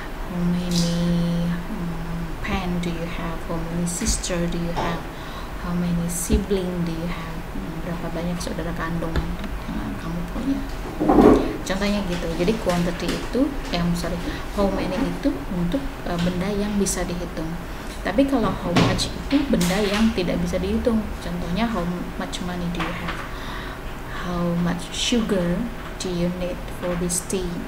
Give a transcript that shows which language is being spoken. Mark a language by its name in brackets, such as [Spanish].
[English] How many pen do you have? How many sister do you have? How many sibling do you have? [Indonesian] Berapa banyak saudara kandung kamu punya? Contohnya gitu. Jadi quantity itu, how many itu untuk benda yang bisa dihitung. Tapi kalau how much itu benda yang tidak bisa dihitung. Contohnya [English] how much money do you have? How much sugar do you need for this tea?